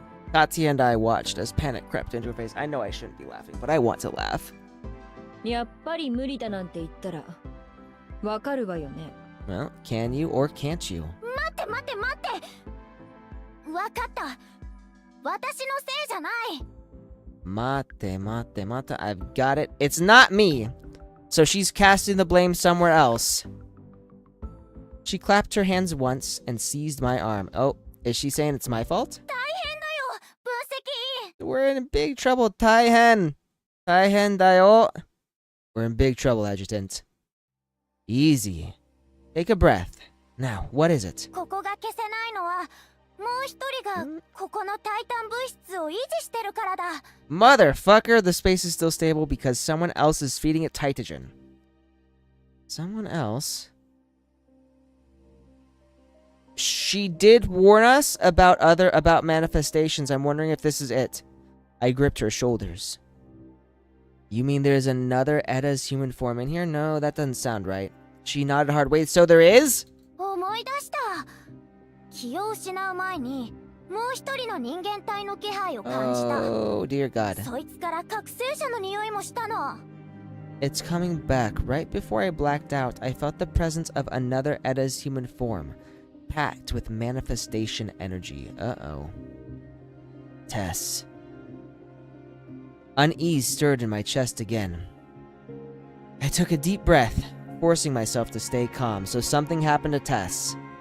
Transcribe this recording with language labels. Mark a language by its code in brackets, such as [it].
[en] Katya and I watched as panic crept into her face. I know I shouldn't be laughing, but I want to laugh. [ja] やっぱり無理だなんて言ったらわかるわよね [en] Well, can you or can't you? [ja] 待って待って待ってわかった私のせいじゃない [en] Mate, mate, mate. I've got it. It's not me. So she's casting the blame somewhere else. She clapped her hands once and seized my arm. Oh, is she saying it's my fault? [ja] 大変だよ分析員 [en] We're in big trouble, [ja] Taihen. Taihen dayo. [en] We're in big trouble, Adjutant. Easy. Take a breath. Now, what is it? [ja] ここが消せないのはもう一人がここのタイタン物質を維持してるからだ [en] Motherfucker, the space is still stable because someone else is feeding it Titagen. Someone else? She did warn us about manifestations. I'm wondering if this is it. I gripped her shoulders. You mean there's another Edda's human form in here? No, that doesn't sound right. She nodded hard. Wait, so there is? [ja] 思い出した気を失う前にもう一人の人間体の気配を感じた [en] Oh, dear God. [ja] そいつから覚醒者の匂いもしたの [en] It's coming back. Right before I blacked out, I felt the presence of another Edda's human form, packed with manifestation energy. Uh-oh. Tess. Unease stirred in my chest again. I took a deep breath, forcing myself to stay calm, so something happened to Tess.